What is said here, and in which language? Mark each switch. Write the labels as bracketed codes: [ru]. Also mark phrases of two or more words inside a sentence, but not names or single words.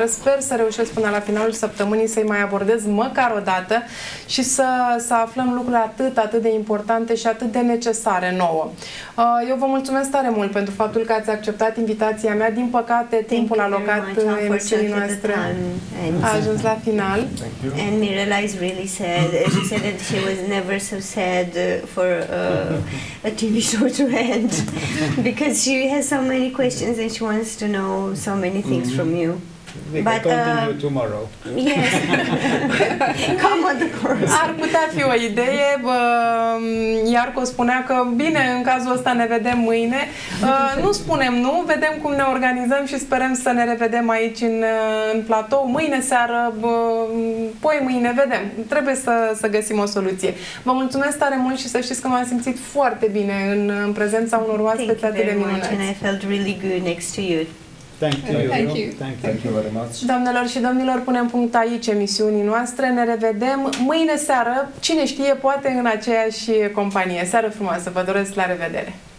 [ro] Sper să reușesc până la finalul săptămânii să-i mai abordez măcar o dată și să aflăm lucruri atât de importante și atât de necesare nouă. Eu vă mulțumesc tare mult pentru faptul că ați acceptat invitația mea. Din păcate, timpul alocat emisiunii noastre a ajuns la final. [en] And Mirela is really sad. She said that she was never so sad for a TV show to end because she has so many questions and she wants to know so many things from you. We can continue tomorrow. Yes. Come on the course. [ro] Ar putea fi o idee. Iarco spunea că bine, în cazul ăsta ne vedem mâine. Nu spunem nu, vedem cum ne organizăm și sperăm să ne revedem aici în platou. Mâine seară, poi mâine, vedem. Trebuie să găsim o soluție. Vă mulțumesc tare mult și să știți că m-am simțit foarte bine în prezența unor oaspeți atât de minunați. [en] And I felt really good next to you. Thank you. Thank you. Thank you very much. [ro] Doamnelor și domnilor, punem punct aici emisiunii noastre. Ne revedem mâine seară, cine știe, poate în aceeași companie. Seară frumoasă, vă doresc, la revedere!